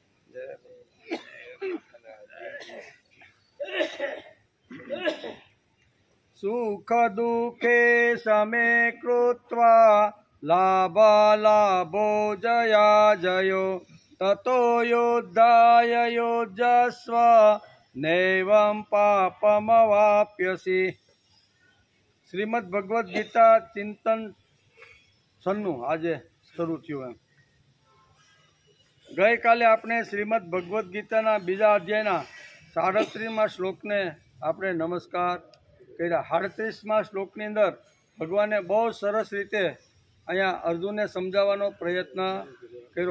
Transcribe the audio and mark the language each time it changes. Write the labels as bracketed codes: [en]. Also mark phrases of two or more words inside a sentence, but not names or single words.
[sa] सुख दुःखे समे कृत्वा लाभालाभो जयाजयो ततो योद्धाय योजस्व नैवं पापमवाप्यसि। [gu] श्रीमद् भगवद गीता चिंतन 96 આજે શરૂ થયું। ગઈકાલે આપણે શ્રીમદ્ ભગવદ્ ગીતાના બીજા અધ્યાયના 37મા શ્લોકને આપણે નમસ્કાર કર્યા। 38મા શ્લોકની અંદર ભગવાને બહુ સરસ રીતે અહીંયા અર્જુનને સમજાવવાનો પ્રયત્ન કર્યો।